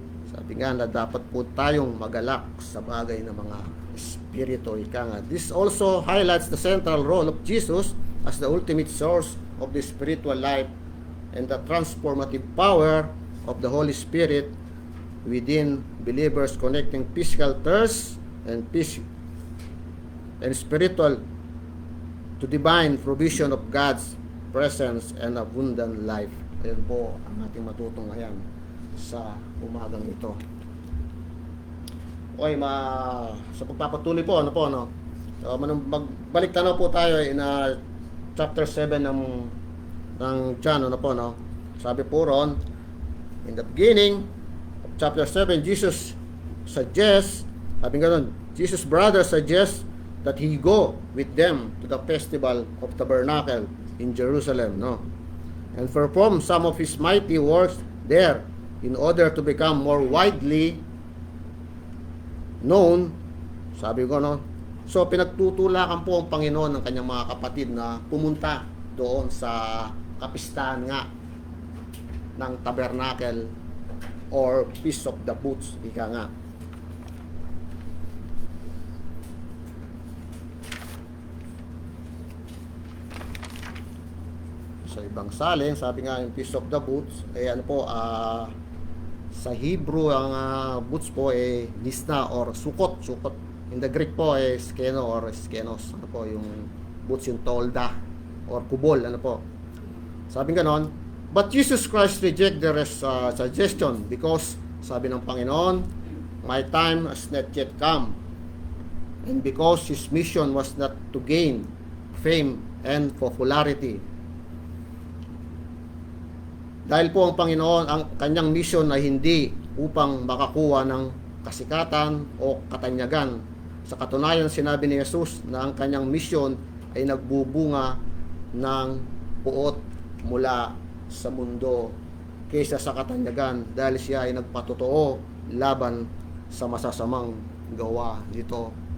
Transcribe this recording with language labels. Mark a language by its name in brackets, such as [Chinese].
[Filipino] Sabi nga na dapat po tayong magalak sa bagay ng mga espiritu. [English] This also highlights the central role of Jesus as the ultimate source of the spiritual life and the transformative power of the Holy Spirit within believers, connecting physical thirst and spiritual to divine provision of God's presence and abundant life. [Filipino] Ayan po ang ating matutunghayan sa umagang ito. [English] Okay, [Filipino] sa pagpapatuloy po, magbalik tanaw po tayo [English] in chapter 7 ng John, [Filipino] Sabi po ron, [English] in the beginning of chapter 7, Jesus suggests, Jesus' brother suggests that he go with them to the festival of Tabernacle in Jerusalem, and perform some of his mighty works there in order to become more widely known. [Filipino] Sabi ko, so pinagtutulakan po ang Panginoon ng kanyang mga kapatid na pumunta doon sa kapistahan nga ng Tabernacle or Feast of the Booths, ika nga. ibang salin, sabi nga yung Feast of the Booths, ano po, sa Hebrew, ang booths po nisna or sukot. [English] In the Greek [Filipino] po skeno or skenos. Ano po, yung booths yung tolda or kubol, ano po. Sabi ganon, [English] but Jesus Christ reject their suggestion because, [Filipino] sabi ng Panginoon, [English] my time has not yet come. And because His mission was not to gain fame and popularity. [Filipino] Dahil po ang Panginoon, ang kanyang mission ay hindi upang makakuha ng kasikatan o katanyagan. Sa katunayan, sinabi ni Jesus na ang kanyang mission ay nagbubunga ng puot mula sa mundo kaysa sa katanyagan, dahil siya ay nagpatotoo laban sa masasamang gawa nito.